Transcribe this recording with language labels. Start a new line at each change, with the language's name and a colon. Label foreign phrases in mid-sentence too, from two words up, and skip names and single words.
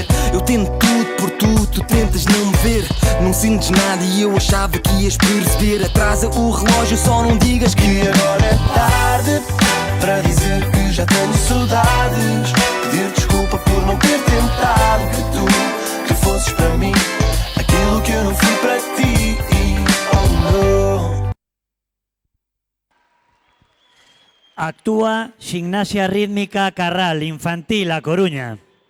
Portuguese: Eu tento tudo por tu, tu tentas não me ver. Não sentes nada e eu achava que ias perceber. Atrasa o relógio, só não digas que agora é tarde para dizer que já tenho saudades. Pedir desculpa por não ter tentado que tu fosses para mim aquilo que eu não fui para ti. Oh,
English: no.
Spanish: Actúa Gimnasia Rítmica Carral Infantil, A Coruña.